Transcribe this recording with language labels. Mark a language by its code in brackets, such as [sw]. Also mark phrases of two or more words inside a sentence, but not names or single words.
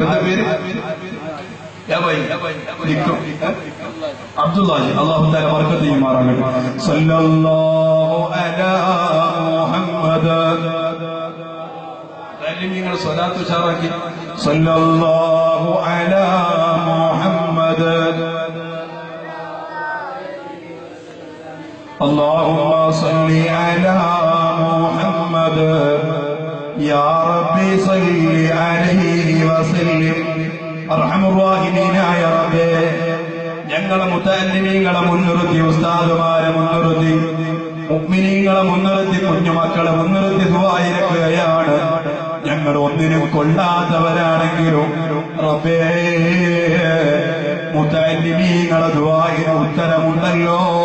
[ml] എന്താ പേര്? അബ്ദുല്ലാഹി. [ar] الله تعالى [ml] ബർക്കത്ത് ചെയ്യുമാറാകട്ടെ. [ar] صلى الله على محمد. [ml] നിങ്ങൾ സ്വലാത്ത് ഉഷാറാക്കി. [ar] صلى الله على محمد. اللهم صل على محمد يا ربي صل عليه وسلم. [ml] അർഹമുർറാഹിമീനായ റബ്ബേ, ഞങ്ങളെ മുതഅല്ലിമീങ്ങളെ മുൻനിർത്തി, ഉസ്താദുമാരെ മുൻനിർത്തി, മുഅ്മിനീങ്ങളെ മുൻനിർത്തി, കുഞ്ഞുമക്കളെ മുൻനിർത്തി ദുആയിരക്കുകയാണ്. ഞങ്ങൾ ഒന്നിനും കൊള്ളാത്തവരാണെങ്കിലും റബ്ബേ, മുതഅല്ലിമീങ്ങളെ ദുആയിന് ഉത്തരമുണ്ടല്ലോ.